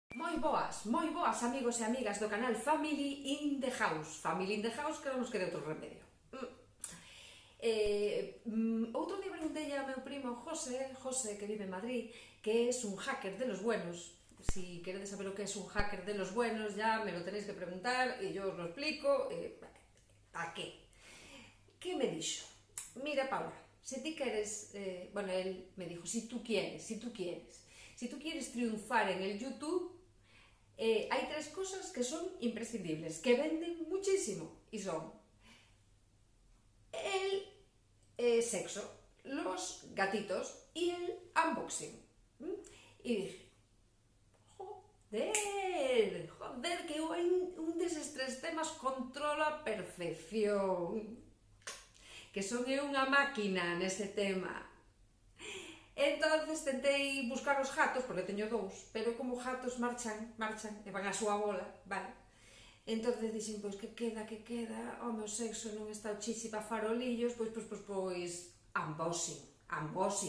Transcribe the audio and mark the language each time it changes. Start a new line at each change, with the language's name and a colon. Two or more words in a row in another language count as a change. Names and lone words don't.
Galician: moi boas amigos e amigas do canal Family in the House. Family in the House, que non nos quede outro remedio. Outro día preguntei ao meu primo José, que vive en Madrid,
Spanish: que es un hacker de los buenos.
Galician: Si queredes saber o que
Spanish: es un hacker de los buenos, ya me lo tenéis que preguntar e yo os lo explico.
Galician: ¿Para qué? ¿Qué me dixo? Mira, Paula, si ti queres,
Spanish: bueno, él me dijo, si tú quieres triunfar en el YouTube, hay tres cosas que son imprescindibles, que venden muchísimo, y son el sexo, los gatitos y el unboxing. Y dije, joder,
Galician: que eu un deses tres temas controlo a perfección, que son unha máquina nese tema. Entonces tentei buscar os gatos, porque teño dous, pero como gatos marchan e van a súa bola, vale? Entonces dixen, pois que queda, o meu sexo non está o chichi pa farolillos, pois unboxing.